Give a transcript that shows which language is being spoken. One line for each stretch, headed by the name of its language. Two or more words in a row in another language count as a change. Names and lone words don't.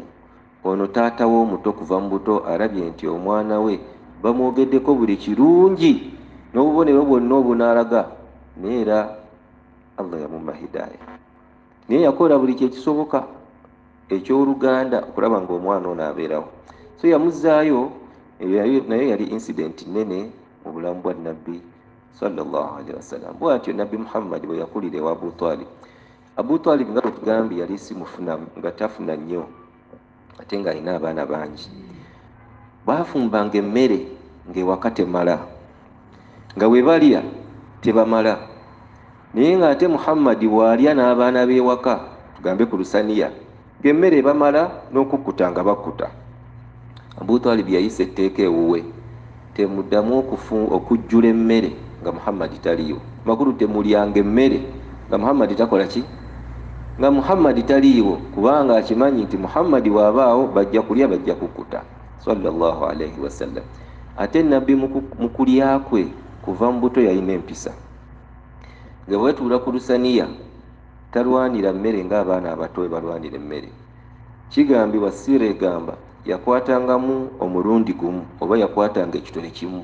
Ganda: Ono taata we omuto kuva mu buto alabye nti omwana we bamwogeddeko buli kirungi n'obubonero bwonna obunaalaga naye era Allah yamumma hidaaya naye yakola buli kyekisoboka eky'oluganda okulaba ng'omwana ono abeerawo. So yamuzzaayo naye yali incident nnene mu bulamu bwa Nabbi
Arabic: صلى الله عليه وسلم.
Ganda: Bw'atyo Nabbi Muhammad bwe yakulira ewa Abu Talib. Abu Talib nga tugambye yali simufuna nga tafuna nnyo ate ng'alina abaana bangi. Baafumbanga emmere ng'ewaka temala nga bwe balya tebamala naye ng'ate Muhammad bw'alya n'abaana b'ewaka tugambe ku lusaniya ng'emmere bamala n'okukkuta nga bakkuta. Abu Talib yayisa etteeka ewuwe temuddamu okujjula emmere nga Muhammad taliiwo. Makulu temulyanga emmere nga Muhammad takola ki? Nga Muhammad taliiwo kubanga akimanyi nti Muhammad bw'abaawo bajja kulya bajja kukkuta
Arabic: صلى الله عليه وسلم.
Ganda: Ate Nabbi mu kulya kwe kuva mu buto yalina empisa. Nga bwetuula ku lusaniya talwanira mmere ng'abaana abato bwe balwanira emmere. Kigambibwa siira egamba yakwatangamu omulundi gumu oba yakwatanga ekitole kimu.